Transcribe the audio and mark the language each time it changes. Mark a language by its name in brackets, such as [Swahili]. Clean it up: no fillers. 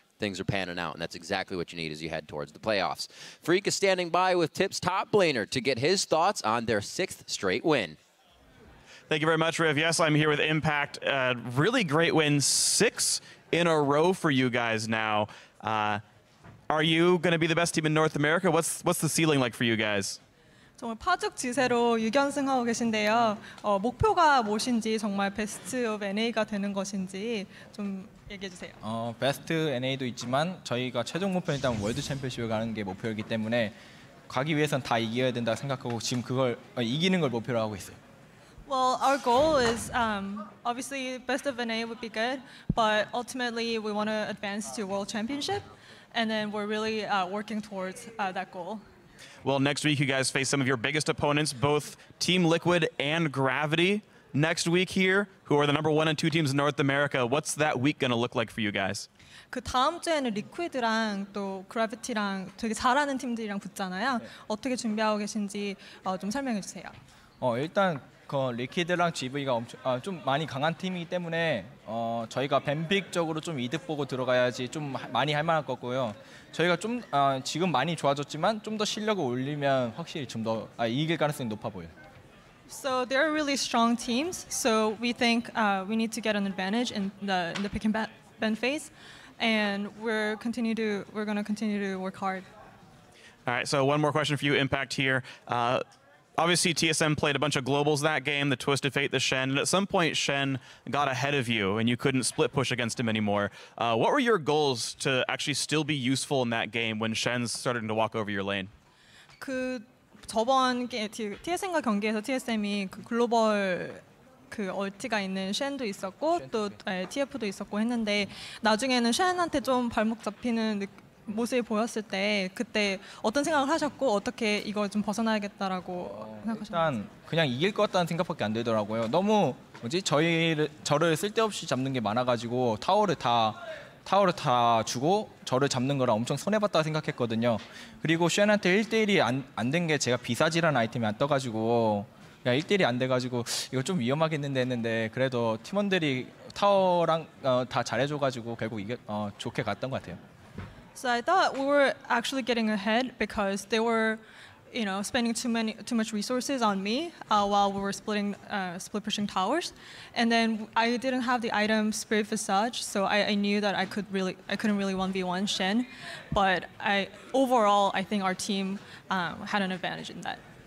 [English] Things are panning out, and that's exactly what you need as you head towards the playoffs. Freak is standing by with Tip's top blaner to get his thoughts on their 6th straight win. Thank you very much, Riv. Yes, I'm here with Impact. Really great win, 6 in a row for you guys now. Are Are you going to be the best team in North America? What's the ceiling like for you guys? [Korean] 정말 파죽 지세로 6연승하고 계신데요. 목표가 무엇인지 정말 베스트 오브 NA가 되는 것인지 좀 얘기해 주세요. 베스트 NA도 있지만 저희가 최종 목표는 일단 월드 챔피언십을 가는 게 목표이기 때문에 가기 위해선 다 이겨야 된다 생각하고 지금 그걸 이기는 걸 목표로 하고 있어요. [English] Well, our goal is obviously best of NA would be good, but ultimately we want to advance to World Championship, and then we're really working towards that goal. Well, next week you guys face some of your biggest opponents, both Team Liquid and Gravity. Next week here, who are the number 1 and 2 teams in North America. What's that week going to look like for you guys? [Korean] 그 다음 주에는 리퀴드랑 또 그래비티랑 되게 잘하는 팀들이랑 붙잖아요. 어떻게 준비하고 계신지 좀 설명해 주세요. 일단 그 리퀴드랑 GV가 좀 많이 강한 팀이기 때문에 저희가 뱀픽적으로 좀 이득 보고 들어가야지 좀 많이 할 만할 것 같고요. 저희가 좀 지금 많이 좋아졌지만 좀 더 실력을 올리면 확실히 좀 더 이길 가능성이 높아 보여요. [English] So they're really strong teams. So we think we need to get an advantage in the pick and ban phase, and we're going to continue to work hard. All right. So one more question for you, Impact here. Obviously, TSM played a bunch of globals that game, the Twisted Fate, the Shen. And at some point, Shen got ahead of you, and you couldn't split push against him anymore. What were your goals to actually still be useful in that game when Shen's starting to walk over your lane? [Korean] 저번 TSM과 경기에서 TSM이 그 글로벌 그 얼티가 있는 쉔도 있었고 또 TF도 있었고 했는데 나중에는 쉔한테 좀 발목 잡히는 모습이 보였을 때 그때 어떤 생각을 하셨고 어떻게 이걸 좀 벗어나야겠다라고 생각하셨나요? 일단 그냥 이길 것 같다는 생각밖에 안 들더라고요. 너무 저를 쓸데없이 잡는 게 많아가지고 타워를 다 주고 저를 잡는 거라 엄청 손해봤다 생각했거든요. 그리고 쉔한테 1대1이 안 된 게 제가 비사지라는 아이템이 안 떠가지고 1대1이 안 돼가지고 이거 좀 위험하겠는데 했는데 그래도 팀원들이 타워랑 다 잘해줘가지고 결국 좋게 갔던 것 같아요. [English] So I thought we were actually getting ahead because they were, spending too much resources on me while we were split pushing towers, and then I didn't have the item Spirit Visage, so I knew that I couldn't really 1v1 Shen, but overall I think our team had an advantage in that.